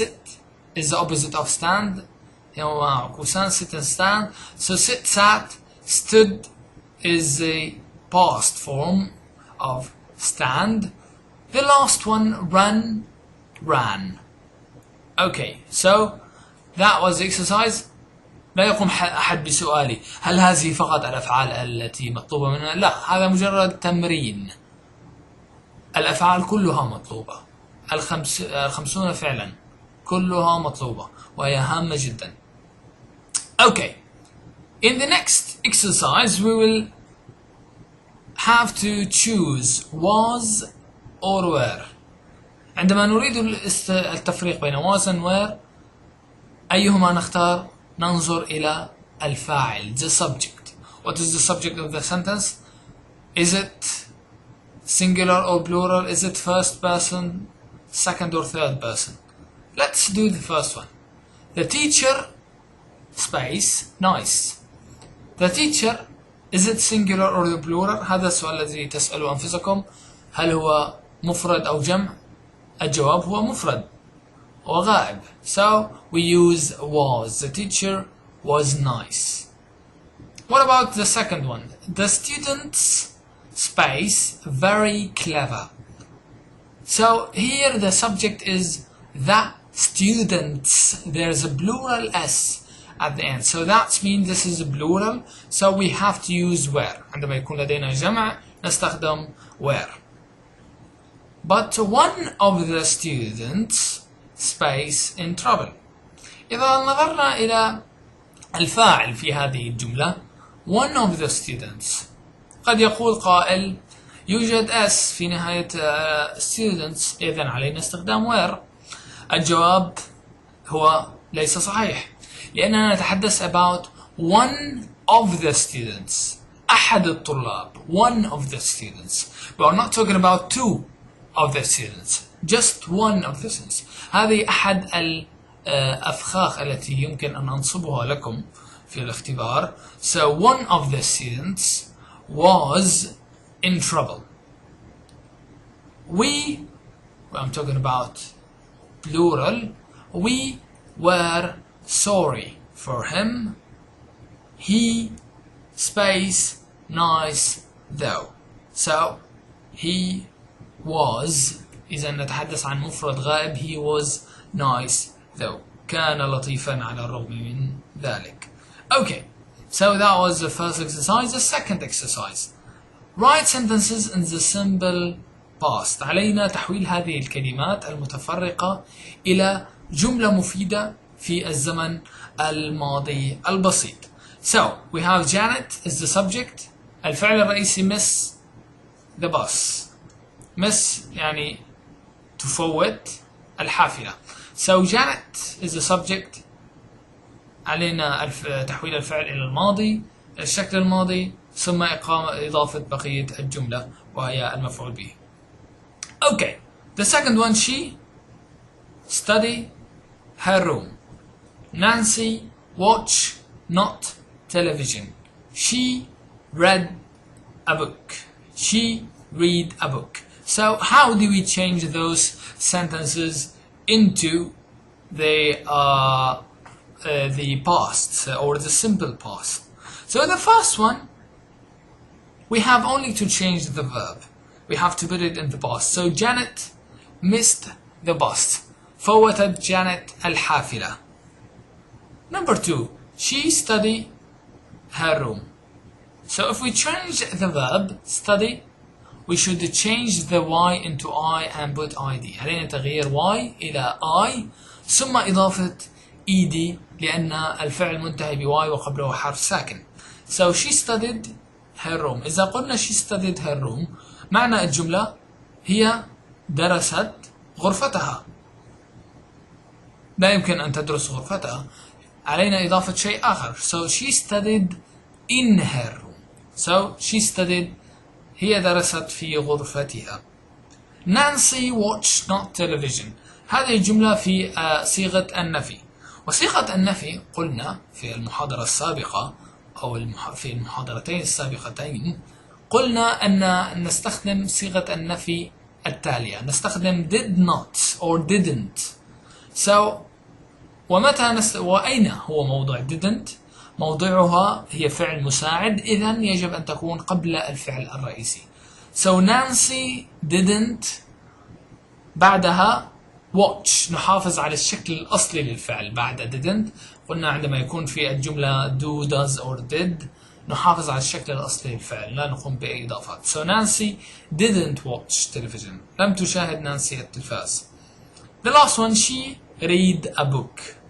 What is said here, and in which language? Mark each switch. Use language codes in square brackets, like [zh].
[en] Sit is the opposite of stand. Sit and stand. So sit, sat. Stood is the past form of stand. The last one, run, ran. Okay, so that was the exercise. [ar] لا يقوم أحد بسؤالي هل هذه فقط الأفعال التي مطلوبة منها؟ لا، هذا مجرد تمرين. الأفعال كلها مطلوبة، 50 فعلا كلها مطلوبة وهي هامة جدا. [en] Okay, in the next exercise we will have to choose was or were. [ar] عندما نريد التفريق بين [en] was and were، [ar] أيهما نختار؟ ننظر إلى الفاعل، [en] the subject. What is the subject of the sentence? Is it singular or plural? Is it first person, second or third person? Let's do the first one. The teacher, space, nice. The teacher, is it singular or plural؟ [ar] هذا السؤال الذي تسألوا أنفسكم، هل هو مفرد أو جمع؟ الجواب هو مفرد وغائب. [en] So we use was. The teacher was nice. What about the second one? The students, space, very clever. So here the subject is the students. There's a plural S at the end. So that means this is a plural. So we have to use were. [ar] عندما يكون لدينا جمع نستخدم were. [en] But one of the students, space, in trouble. [ar] إذا نظرنا إلى الفاعل في هذه الجملة [en] one of the students، [ar] قد يقول قائل يوجد S في نهاية students، إذن علينا استخدام were. الجواب هو ليس صحيح، لأننا نتحدث [en] about one of the students، [ar] أحد الطلاب، [en] one of the students. We are not talking about two of the students, just one of the students. [ar] هذه أحد الأفخاخ التي يمكن أن أنصبها لكم في الاختبار. [en] So one of the students was in trouble. I'm talking about plural, we were sorry for him. He space nice though. So he was، [ar] إذا نتحدث عن مفرد غائب، [en] he was nice though، [ar] كان لطيفا على الرغم من ذلك. [en] Okay, so that was the first exercise. The second exercise, write sentences in the simple past. [ar] علينا تحويل هذه الكلمات المتفرقة إلى جملة مفيدة في الزمن الماضي البسيط. [en] So we have Janet is the subject. [ar] الفعل الرئيسي [en] miss the bus. [ar] miss يعني تفوت الحافلة. [en] So Janet is the subject. [ar] علينا تحويل الفعل إلى الماضي، الشكل الماضي، ثم إضافة بقية الجملة وهي المفعول به. [en] Okay, the second one, she study her room. Nancy watch not television. She read a book. She read a book. So how do we change those sentences into the past or the simple past? So the first one, we have only to change the verb. We have to put it in the past. So Janet missed the bus. [ar] فوتت Janet الحافلة. [en] Number two, she studied her room. So if we change the verb study, we should change the y into I and put id. [ar] علينا تغيير y إلى I ثم إضافة ed لأن الفعل منتهي ب y وقبله حرف ساكن. [en] So she studied her room. [ar] إذا قلنا [en] she studied her room، [ar] معنى الجملة هي درست غرفتها. لا يمكن أن تدرس غرفتها، علينا إضافة شيء آخر. [en] So she studied in her room. So she studied، [ar] هي درست في غرفتها. [en] Nancy watched not television. [ar] هذه الجملة في صيغة النفي. وصيغة النفي قلنا في المحاضرة السابقة أو في المحاضرتين السابقتين قلنا أن نستخدم صيغة النفي التالية. نستخدم [en] did not or didn't. [ar] So وأين هو موضع didn't؟ موضعها هي فعل مساعد، إذن يجب أن تكون قبل الفعل الرئيسي. [en] So Nancy didn't [ar] بعدها [en] watch. [ar] نحافظ على الشكل الأصلي للفعل بعد didn't. قلنا عندما يكون في الجملة [en] do, does or did [ar] نحافظ على الشكل الأصلي للفعل، لا نقوم بأي إضافات. [en] So Nancy didn't watch television. [ar] لم تشاهد نانسي التلفاز. [en] The last one, she read a book.